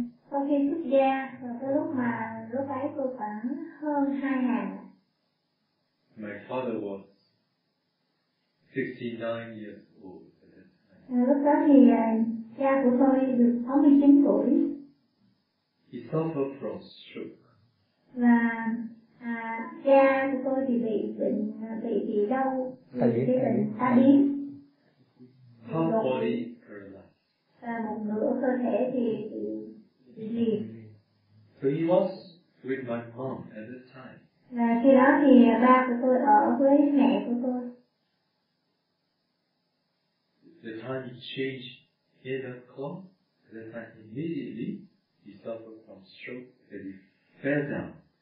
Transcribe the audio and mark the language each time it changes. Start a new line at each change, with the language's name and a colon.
Vietnamese: Sau khi xuất gia và cái lúc ấy tôi khoảng hơn 2 tháng.
English: My father was 69 years old.
Vietnamese: Lúc đó thì cha của tôi được 69 tuổi.
English: He suffered from stroke.
Vietnamese: Và cha của tôi thì bị đau, bị tai biến.
English: Half body paralyzed.
Vietnamese: Và một nửa cơ thể thì bị liệt.
English: So he was with my mom at that time.
Vietnamese: Và khi đó thì ba của tôi ở với mẹ của tôi.
English: The time he changed head of cloth, the time immediately he suffered from stroke and he fell down.